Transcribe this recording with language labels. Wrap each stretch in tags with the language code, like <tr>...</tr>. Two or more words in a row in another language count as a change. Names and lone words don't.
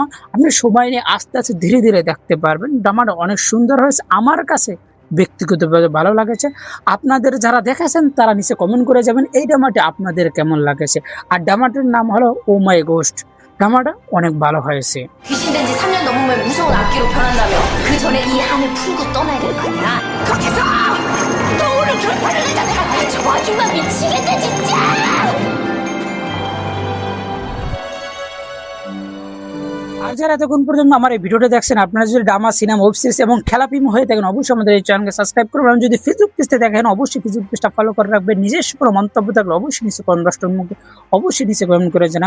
<bn>আপনি সময় নিয়ে আস্তে আস্তে ধীরে ধীরে দেখতে পারবেন। ড্রামাটা অনেক সুন্দর হয়েছে, আমার কাছে ব্যক্তিগতভাবে ভালো লাগেছে। আপনাদের যারা দেখেছেন তারা নিচে কমেন্ট করে যাবেন এই ড্রামাটি আপনাদের কেমন লাগেছে। আর ড্রামাটির নাম হলো ও মাই গোস্ট। ড্রামাটা অনেক ভালো হয়েছে।</bn> <ko>귀신 된 지 3년 넘은 후에 무서운 악기로 변한다며 그 전에 이 한을 풀고 떠나야 될 거 아니야. 거기서 떠오른 결판을 내잖아. 저 아줌마 미치겠다 진짜.</ko> <bn>আর যারা এতক্ষণ পর্যন্ত আমার এই ভিডিওটা দেখছেন, আপনারা যদি ড্রামা, সিনেমা,</bn> <en>web series</en> <bn>এবং খেলাপ্রেম হয়ে থাকেন অবশ্যই আমাদের এই চ্যানেলকে সাবস্ক্রাইব করবেন। যদি ফেসবুক পেজে দেখেন অবশ্যই ফেসবুক পেজটা ফলো করে রাখবেন। নিজস্ব কোনো মন্তব্য থাকলে অবশ্যই নিচে কমেন্ট করে জানাবেন।</bn>